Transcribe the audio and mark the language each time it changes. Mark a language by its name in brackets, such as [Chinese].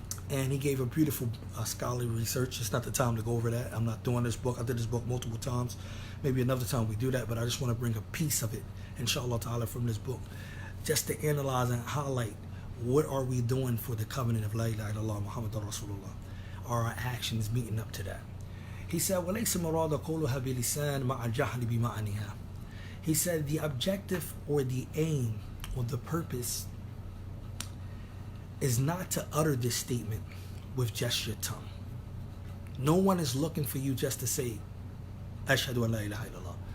[English] And he gave a beautiful scholarly research. It's not the time to go over that. I'm not doing this book. I did this book multiple times. Maybe another time we do that, but I just want to bring a piece of it, inshallah ta'ala, from this book, just to analyze and highlight what are we doing for the covenant of La ilaha illallah Muhammadan Rasulullah. Are our actions meeting up to that? He said, [Arabic] وَلَيْسَ مُرَادَ قَوْلُهَا بِلِسَانٍ مَعَ الْجَهْلِ بِمَعْنِهَا. [English] He said the objective or the aim or the purpose is not to utter this statement with just your tongue. No one is looking for you just to say, Ashhadu an la ilaha illallah.